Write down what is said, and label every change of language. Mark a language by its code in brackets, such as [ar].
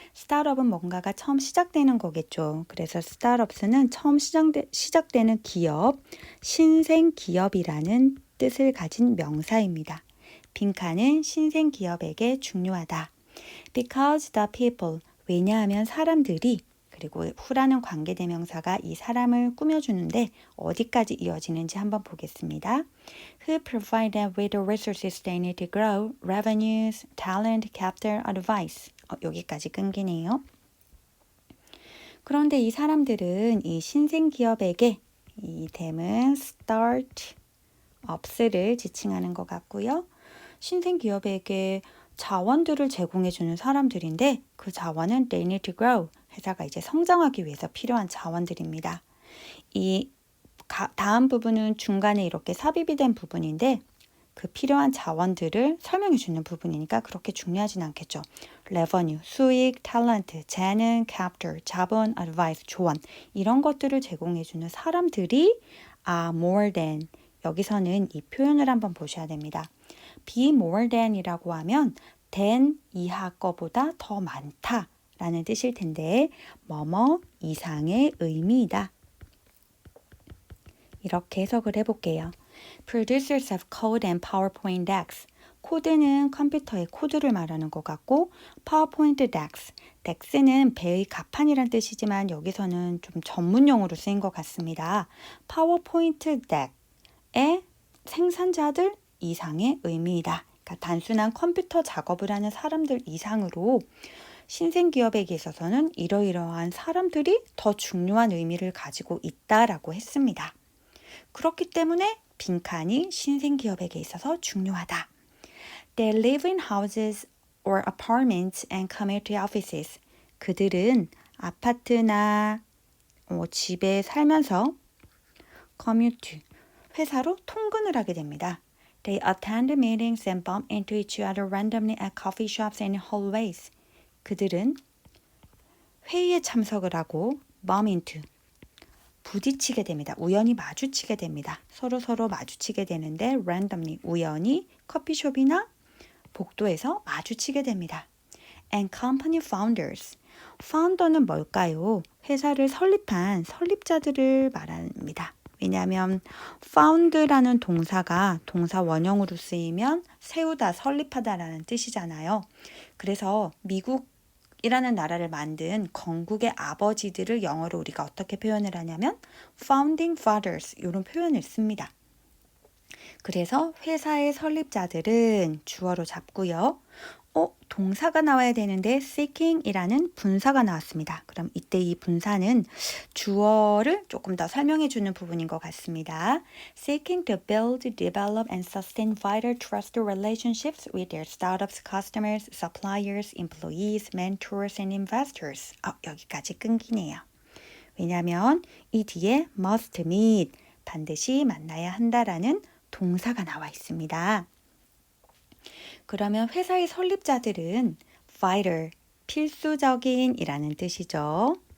[ko] 스타트업은 뭔가가 처음 시작되는 거겠죠. 그래서 스타트업스는 처음 시작되는 기업, 신생 기업이라는 뜻을 가진 명사입니다. 빈칸은 신생 기업에게 중요하다. [en] Because the people, [ko] 왜냐하면 사람들이 그리고 who라는 관계대명사가 이 사람을 꾸며주는데 어디까지 이어지는지 한번 보겠습니다. [en] Who provide them with the resources they need to grow, revenues, talent, capital, advice. [ko] 여기까지 끊기네요. 그런데 이 사람들은 이 신생 기업에게 이 them은 startups를 지칭하는 것 같고요. 신생 기업에게 자원들을 제공해주는 사람들인데 그 자원은 they need to grow. 회사가 이제 성장하기 위해서 필요한 자원들입니다. 이 다음 부분은 중간에 이렇게 삽입이 된 부분인데 그 필요한 자원들을 설명해 주는 부분이니까 그렇게 중요하진 않겠죠. revenue, 수익, talent, 재능, capital, 자본, advice, 조언 이런 것들을 제공해 주는 사람들이 [en] are more than [ko] 여기서는 이 표현을 한번 보셔야 됩니다. be more than이라고 하면 than 이하 거보다 더 많다 라는 뜻일 텐데 뭐뭐 이상의 의미이다. 이렇게 해석을 해볼게요. [en] Producers of code and PowerPoint decks. [ko] 코드는 컴퓨터의 코드를 말하는 것 같고 PowerPoint decks. decks는 배의 가판이란 뜻이지만 여기서는 좀 전문 용어로 쓰인 것 같습니다. PowerPoint deck의 생산자들 이상의 의미이다. 그러니까 단순한 컴퓨터 작업을 하는 사람들 이상으로 신생 기업에게 있어서는 이러이러한 사람들이 더 중요한 의미를 가지고 있다라고 했습니다. 그렇기 때문에 빈칸이 신생 기업에게 있어서 중요하다. [en] They live in houses or apartments and commute to offices. [ko] 그들은 아파트나 집에 살면서 commute, 회사로 통근을 하게 됩니다. [en] They attend meetings and bump into each other randomly at coffee shops and hallways. [ko] 그들은 회의에 참석을 하고 bump into, 부딪히게 됩니다. 우연히 마주치게 됩니다. 서로 마주치게 되는데 randomly, 우연히 커피숍이나 복도에서 마주치게 됩니다. [en] And company founders. founder는 [ko] 뭘까요? 회사를 설립한 설립자들을 말합니다. 왜냐하면 found라는 동사가 동사 원형으로 쓰이면 세우다, 설립하다라는 뜻이잖아요. 그래서 미국이라는 나라를 만든 건국의 아버지들을 영어로 우리가 어떻게 표현을 하냐면 [en] founding fathers [ko] 이런 표현을 씁니다. 그래서 회사의 설립자들은 주어로 잡고요. 동사가 나와야 되는데 seeking이라는 분사가 나왔습니다. 그럼 이때 이 분사는 주어를 조금 더 설명해 주는 부분인 것 같습니다. [en] Seeking to build, develop, and sustain vital trust relationships with their startups, customers, suppliers, employees, mentors, and investors. [ko] 여기까지 끊기네요. 왜냐하면 이 뒤에 [en] must meet, [ko] 반드시 만나야 한다라는 동사가 나와 있습니다. 그러면 회사의 설립자들은 vital, 필수적인이라는 뜻이죠.